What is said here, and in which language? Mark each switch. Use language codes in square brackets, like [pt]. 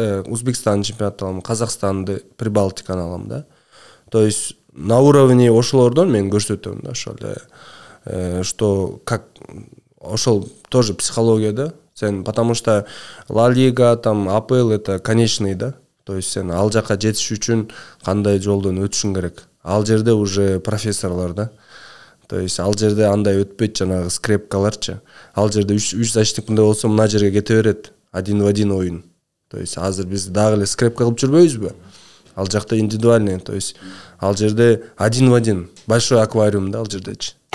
[ky] Узбекстан чемпионатын алам, Казакстанды, Прибалтиканы алам да. То есть на уровне ошолордон мен көрсөтөм да, ошол [ru] что как [ky] ошол тоже психология да. [ru] Сен, потому что Ла Лига, АПЛ это конечный да. [ky] То есть сен ал жака жетиш үчүн кандай жолдон өтүшүң керек. Ал жерде уже профессорлор да. То есть ал жерде андай өтпөйт, жанагы скрепкаларчы. Ал жерде 3 защитникте болсо мына жерге кете берет. 1-1 оюн. То есть азыр биз дагы эле скрепка кылып жүрбөйбүзбү? Ал жакта индивидуальный, то есть ал жерде 1-1 [ru] большой аквариум [ky] да ал жердечи.